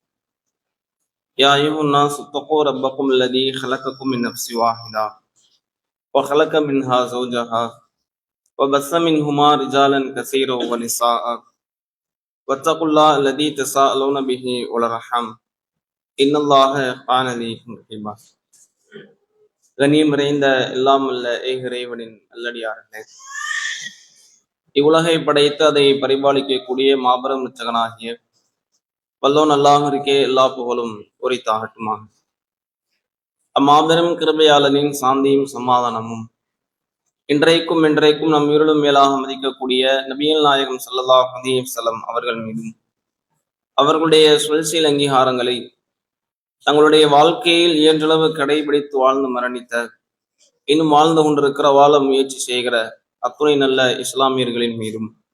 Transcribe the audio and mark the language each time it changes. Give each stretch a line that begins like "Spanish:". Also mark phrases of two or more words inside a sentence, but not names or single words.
Arabic: يا أيها الناس اتقوا ربكم الذي خلقكم من نفس واحدة وخلق منها زوجها وبث منهما رجالا كثيرا ونساء واتقوا الله الذي تساءلون به والأرحام إن الله كان عليكم رقيبا.
Tamil: கண்ணியம் நிறைந்த எல்லாம் அல்ல இறைவனின் நல்லடியார்களே, இவ்வுலகை படைத்து அதை பரிபாலிக்கக்கூடிய மாபெரும் இரட்சகனாகிய வல்லோன் அல்லாஹ்விற்கே எல்லா புகழும் உரித்தாகட்டுமாக. அம்மாபெரும் கிருபையாளனின் சாந்தியும் சமாதானமும் இன்றைக்கும் நம் உயிரிலும் மேலாக மதிக்கக்கூடிய நபிகள் நாயகம்
Arabic: صلى الله عليه وسلم
Tamil: அவர்கள் மீதும் அவர்களுடைய சொல்சீல் அங்கீகாரங்களை தங்களுடைய வாழ்க்கையில் இயன்றளவு கடைபிடித்து வாழ்ந்து மரணித்த, இன்னும் வாழ்ந்து கொண்டிருக்கிற, வாழ முயற்சி செய்கிற அத்துணை நல்ல இஸ்லாமியர்களின் மீதும்